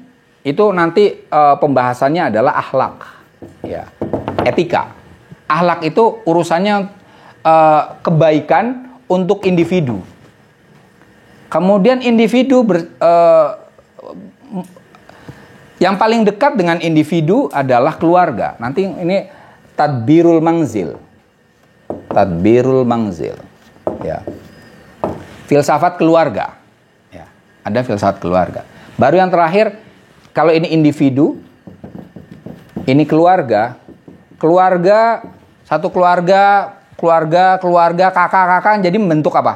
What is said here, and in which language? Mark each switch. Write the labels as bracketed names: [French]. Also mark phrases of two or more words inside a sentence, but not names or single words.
[Indonesian] Itu nanti pembahasannya adalah akhlak, ya, etika. Akhlak itu urusannya kebaikan untuk individu. Kemudian individu yang paling dekat dengan individu adalah keluarga. Nanti ini [Arabic] tadbirul mangzil. Tadbirul mangzil. [Indonesian] Ya. Filsafat keluarga. Ya, ada filsafat keluarga. Baru yang terakhir, kalau ini individu, ini keluarga. Keluarga, satu keluarga, kakak-kakak, jadi membentuk apa?